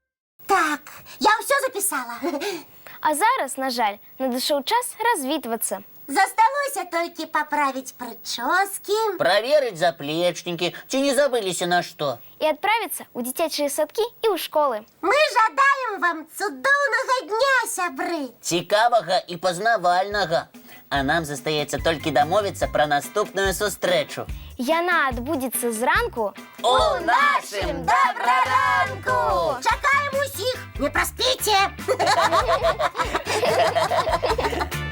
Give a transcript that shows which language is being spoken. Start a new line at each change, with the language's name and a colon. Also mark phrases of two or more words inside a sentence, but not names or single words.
Belarusian: Так, я ўсё запісала. А зараз, на жаль, надышоў час развітвацца. Засталося толькі паправіць прычоскі. Праверыць заплечнікі, ці не забыліся на што.
Russian: И отправиться в детячие садки и в школы.
Belarusian: Мы жадаем вам цудоўнага дня, сябры. Цікавага і пазнавальнага. А нам застаецца толькі дамовіцца пра наступную сустрэчу. Яна адбудзецца зранку У нашым добраранку! Чакаем усіх, не праспіце.